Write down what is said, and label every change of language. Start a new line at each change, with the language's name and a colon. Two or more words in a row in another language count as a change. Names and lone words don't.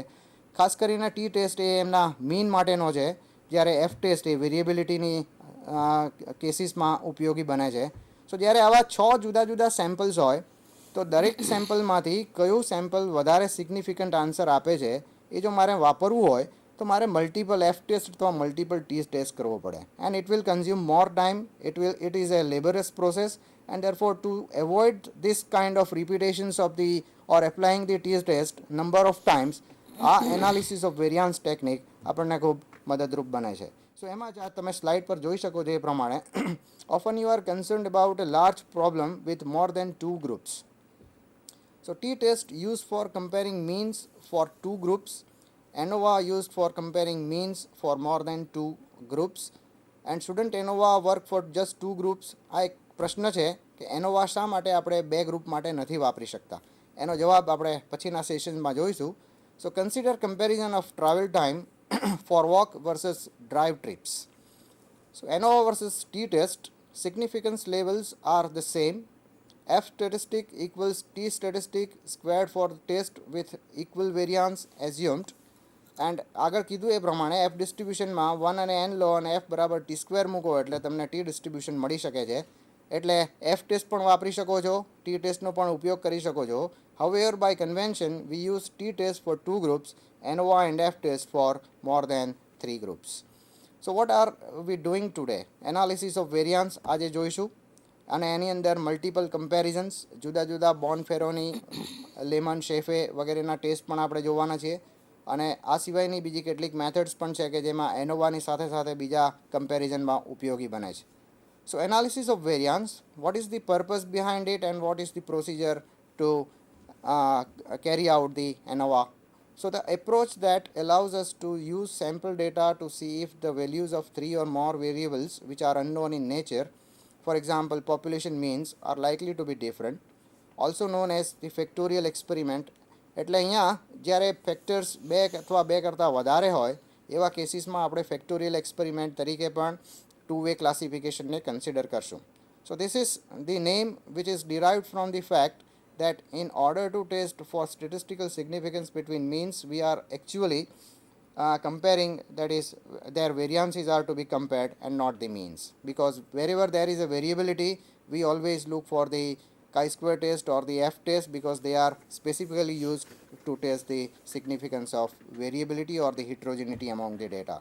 Gujarati: ખાસ કરીને
English: t test
Gujarati: એ એમના મીન માટેનો છે, જ્યારે
English: F test
Gujarati: એ વેરિએબિલિટીની કેસીસમાં ઉપયોગી બને છે. સો જ્યારે આવા 6 જુદા જુદા સેમ્પલ્સ હોય તો દરેક સેમ્પલમાંથી કયું સેમ્પલ વધારે
English: significant answer
Gujarati: આપે છે એ જો મારે વાપરવું હોય તો મારે
English: multiple F test
Gujarati: અથવા
English: multiple t test
Gujarati: કરવો પડે.
English: And it will consume more time. It is a laborious process, and therefore to avoid this kind of repetitions of the or applying the t test number of times,
Gujarati: આ
English: analysis of variance technique
Gujarati: આપણને ખૂબ મદદરૂપ બને છે. સો એમાં જ તમે સ્લાઇડ પર જોઈ શકો છો એ પ્રમાણે
English: often you are concerned about a large problem with more than two groups. So t-test used for comparing means for two groups, ANOVA used for comparing means for more than two groups, and shouldn't ANOVA work for just two groups?
Gujarati: આ એક પ્રશ્ન છે કે એનોવા શા માટે આપણે 2 ગ્રુપ માટે નથી વાપરી શકતા. એનો જવાબ આપણે પછીના સેશનમાં જોઈશું.
English: so consider comparison of travel time for walk versus drive trips. So ANOVA versus t-test, significance levels are the same. F statistic equals t statistic squared for test with equal variance assumed.
Gujarati: એન્ડ આગળ કીધું એ પ્રમાણે એફ ડિસ્ટ્રીબ્યુશનમાં 1 અને n લો અને એફ બરાબર
English: t square
Gujarati: મૂકો એટલે તમને
English: t distribution
Gujarati: મળી શકે છે. એટલે
English: F test
Gujarati: પણ વાપરી શકો છો, ટી ટેસ્ટનો પણ ઉપયોગ કરી શકો છો.
English: However, by convention, we use t-test for 2 groups, ANOVA and f-test for more than 3 groups. So what are we doing today? Analysis of variance
Gujarati: આજે જોઈશું અને એની અંદર
English: multiple comparisons,
Gujarati: જુદા જુદા બોર્નફેરોની, લેમન, શેફે વગેરેના ટેસ્ટ પણ આપણે જોવાના છીએ. અને આ સિવાયની બીજી કેટલીક મેથડ્સ પણ છે કે જેમાં એનોવાની સાથે સાથે બીજા કમ્પેરિઝનમાં ઉપયોગી બને છે.
English: so analysis of variance, what is the purpose behind it and what is the procedure to carry out the ANOVA? So the approach that allows us to use sample data to see if the values of 3 or more variables which are unknown in nature, for example population means, are likely to be different, also known as the factorial experiment.
Gujarati: એટલે અહીંયા જ્યારે ફેક્ટર્સ 2 અથવા 2 કરતાં વધારે હોય એવા કેસીસમાં આપણે
English: factorial experiment
Gujarati: તરીકે પણ 2-way ક્લાસિફિકેશનને કન્સિડર કરશું.
English: so this is the name which is derived from the fact that in order to test for statistical significance between means, we are actually comparing, that is, their variances are to be compared and not the means, because wherever there is a variability we always look for the chi-square test or the F-test because they are specifically used to test the significance of variability or the heterogeneity among the data.